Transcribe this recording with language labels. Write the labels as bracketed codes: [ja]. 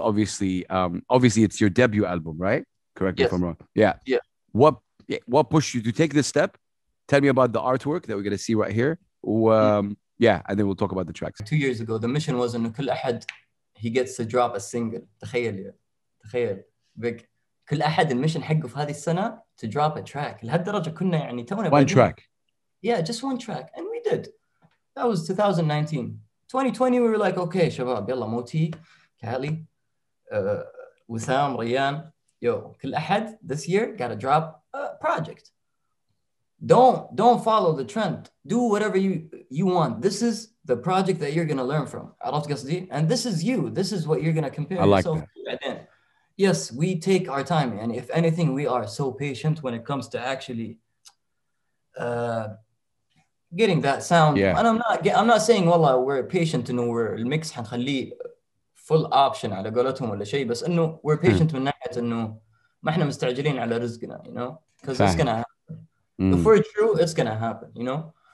[en] Obviously, it's your debut album, right? Correct me if I'm wrong. Yeah. What pushed you to take this step? Tell me about the artwork that we're gonna see right here. Yeah, and then we'll talk about the tracks. 2 years ago, the mission was إنه كل أحد he gets to drop a single. [ar] تخيل big. كل أحد المشن حقه في هذه السنة to drop a track. لهالدرجة كنا يعني تونا [en] one track. Yeah, just one track, and we did. That was 2019. 2020, we were like, okay, شباب, يلا موتي, كالي, وسام, ريان, yo, كل أحد this year got to drop a project. Don't follow the trend. Do whatever you want. This is the project that you're gonna learn from. عرفت قصدي? And this is you. This is what you're gonna compare yourself to. Yes, we take our time, and if anything, we are so patient when it comes to actually getting that sound. Yeah. [ar] And I'm not saying والله we're patient إنه we're الميكس حنخليه full option على قولتهم ولا شيء, بس إنه we're patient من ناحية إنه ما إحنا مستعجلين على رزقنا, you know, because it's gonna happen. [en] If we're true, it's gonna happen, you know.